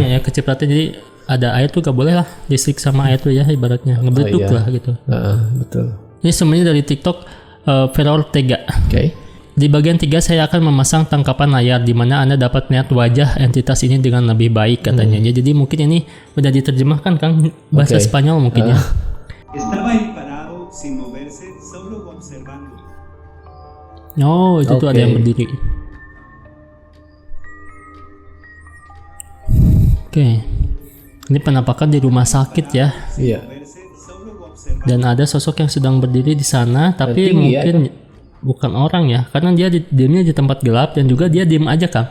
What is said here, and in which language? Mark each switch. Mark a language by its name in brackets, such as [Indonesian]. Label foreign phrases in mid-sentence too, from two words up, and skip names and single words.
[Indonesian] ya kecipratan, jadi ada air tuh gak boleh lah listrik sama air tuh ya ibaratnya ngebeletuk lah gitu. Betul. Ini sebenarnya dari TikTok Vera Ortega. Di bagian 3 saya akan memasang tangkapan layar di mana Anda dapat melihat wajah entitas ini dengan lebih baik katanya. Jadi mungkin ini udah diterjemahkan Kang bahasa Spanyol mungkin ya. [Spanish] Estaba ahí parado sin moverse, solo observando. [Indonesian] Oh, itu tuh ada yang berdiri. Ini penampakan di rumah sakit ya. Iya. Dan ada sosok yang sedang berdiri di sana, tapi mungkin bukan orang ya, karena dia diamnya di tempat gelap dan juga dia diem aja Kang.